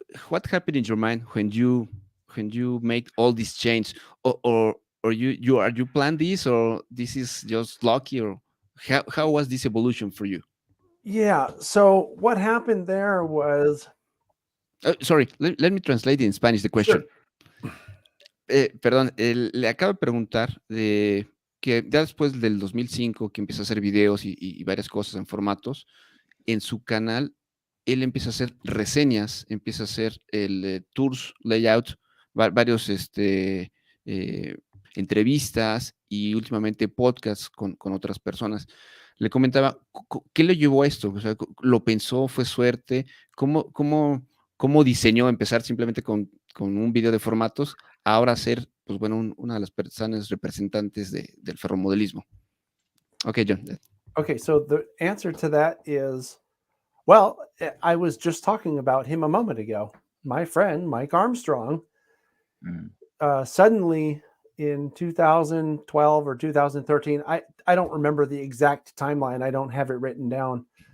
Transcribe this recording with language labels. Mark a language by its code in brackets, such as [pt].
[en] what happened in your mind when you make all these changes, or you plan this, or this is just lucky, or how was this evolution for you? Yeah. So what happened there was Sorry, let me translate in Spanish the question. sure. [es] Perdón, le acabo de preguntar de que ya después del 2005 que empezó a hacer videos y varias cosas en formatos, en su canal él empieza a hacer reseñas, empieza a hacer el tours, layout, varios eh, entrevistas y últimamente podcasts con otras personas. Le comentaba, ¿qué le llevó a esto? O sea, ¿lo pensó? ¿Fue suerte? ¿Cómo diseñó empezar simplemente con un video de formatos, ahora ser, pues bueno, una de las personas representantes del ferromodelismo? Ok, John. [en] Okay, so the answer to that is well, I was just talking about him a moment ago. My friend Mike Armstrong Mm. suddenly in 2012 or 2013, I don't remember the exact timeline. I don't have it written down.